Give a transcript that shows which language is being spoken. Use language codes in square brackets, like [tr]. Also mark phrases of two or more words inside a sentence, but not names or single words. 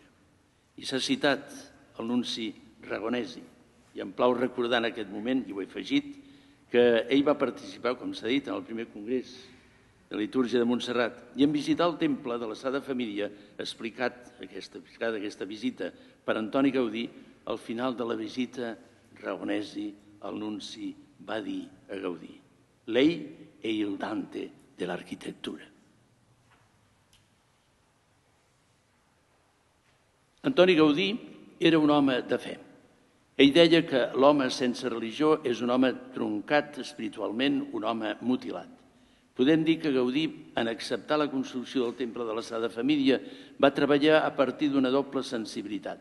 [ca] I s'ha citat el nunci Ragonesi, i em plau recordar en aquest moment, i ho he afegit, que ell va participar, com s'ha dit, en el primer congrés de litúrgia de Montserrat, i en visitar el temple de la Sagrada Família, explicat aquesta visita per Antoni Gaudí, al final de la visita, Ragonesi, el nunci, va dir a Gaudí: [it] «Lei è il Dante [ca] de l'arquitectura». Antoni Gaudí era un home de fe. Ell deia que l'home sense religió és un home truncat espiritualment, un home mutilat. Podem dir que Gaudí, en acceptar la construcció del temple de la Sagrada Família, va treballar a partir d'una doble sensibilitat.